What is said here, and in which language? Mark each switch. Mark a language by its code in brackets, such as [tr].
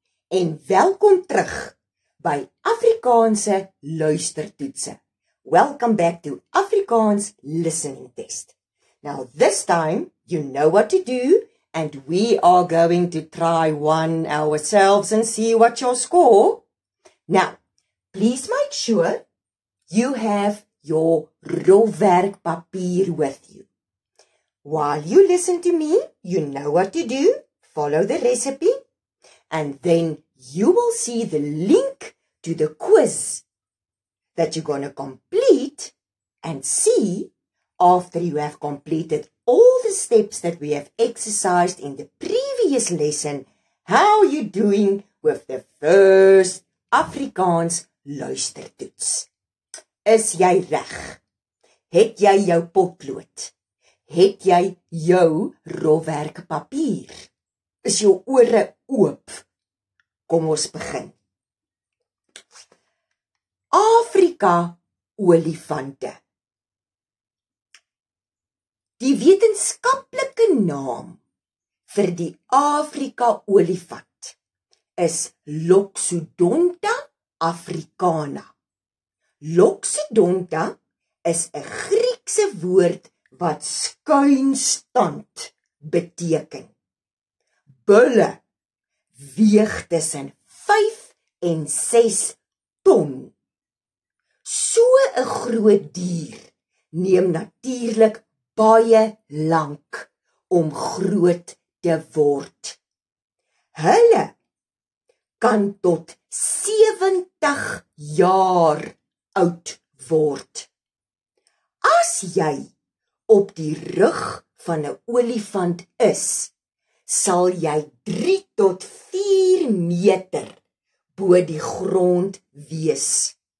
[af] en welkom terug by Afrikaanse luistertoetse. [en] Welcome back to Afrikaans listening test. Now this time you know what to do and we are going to try one ourselves and see what your score. Now, please make sure you have your rolwerkpapier with you. While you listen to me, you know what to do. Follow the recipe and then you will see the link to the quiz that you're going to complete and see after you have completed all the steps that we have exercised in the previous lesson, how you're doing with the first Afrikaans luistertoets. [af] Is jy reg? Het jy jou potlood? Het jy jou rolwerkpapier? Is jou ore oop? Kom ons begin. Afrika olifante. Die wetenskaplike naam vir die Afrika olifant is Loxodonta africana. Loxodonta is 'n Griekse woord wat skuinstand beteken. Bulle weeg tussen 5 en 6 ton. So 'n groot dier neem natuurlik baie lank om groot te word. Hulle kan tot 70 jaar oud word. As jy op die rug van 'n olifant is, sal jy 3 tot 4 meter bo die grond wees.